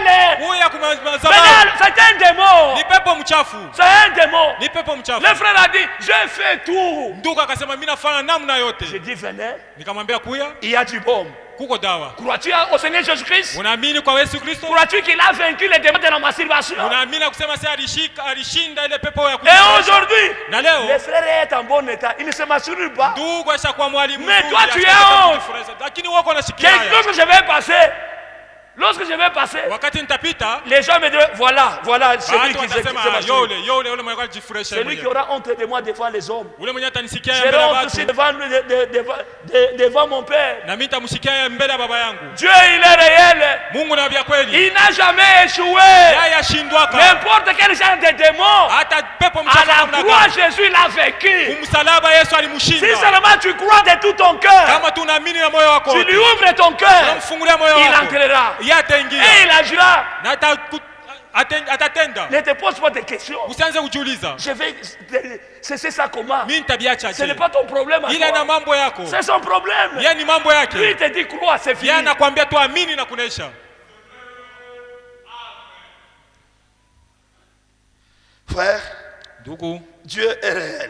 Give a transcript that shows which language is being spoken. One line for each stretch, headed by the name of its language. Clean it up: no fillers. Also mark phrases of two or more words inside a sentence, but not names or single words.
French: C'est un démon. C'est un démon. Le frère a dit, j'ai fait tout. J'ai dit, venez. Il y a du baume.
Swahili: Kuko dawa.
French: Crois-tu au Seigneur Jésus-Christ?
Swahili: Unaamini kwa Yesu Kristo?
French: Crois-tu qu'il a vaincu les démons de la masturbation?
Swahili: Unaamini kusema sasa alishinda ile pepo ya kujifunza?
French: Et aujourd'hui,
Swahili: na leo
French: le frère est en bon état, il ne se masturbe pas.
Swahili: Ndugu ashakuwa mwalimu.
French: Mais toi tu es honte.
Swahili: Lakini wako unashikia.
French: Lorsque je vais passer,
Swahili: wakati nitapita,
French: les gens me diront voilà celui qui se celui qui aura honte de moi devant les hommes.
Swahili: Ule mwenye atanisikia mbele ya watu.
French: Devant mon père.
Swahili: Na mimi nitamsikia mbele ya baba yangu.
French: Dieu il est réel.
Swahili: Mungu ni wa kweli.
French: Il n'a jamais échoué.
Swahili: Yeye ashindwaka.
French: N'importe quel genre de démon.
Swahili: Hata pepo mchafu namna gani.
French: À la croix Jésus l'a vaincu.
Swahili: Kumsalaba Yesu alimshinda.
French: Si seulement tu crois de tout ton cœur.
Swahili: Kama tunaamini na moyo wako.
French: Tu lui ouvres ton cœur.
Swahili: Unamfungulia moyo wako.
French: Il entrera. Et il agira. Ne te pose pas de questions. Je vais cesser ça comment? Ce n'est pas ton problème. C'est son problème. Lui te dit crois, c'est fini. Frère, Dieu est réel.